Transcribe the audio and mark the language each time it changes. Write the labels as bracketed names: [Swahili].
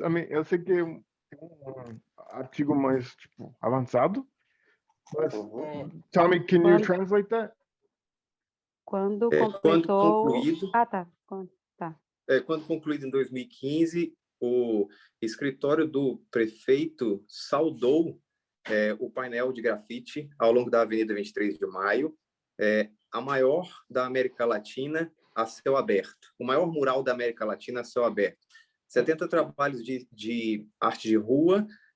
[English] I mean, [Portuguese] eu sei que é um artigo mais tipo avançado. [English] But, Tommy, can you translate that? [Portuguese] Quando concluído. Tá. Quando concluído em 2015, o escritório do prefeito saudou o painel de grafite ao longo da Avenida 23 de Maio, a maior da América Latina a céu aberto, o maior mural da América Latina a céu aberto. 70 trabalhos de arte de rua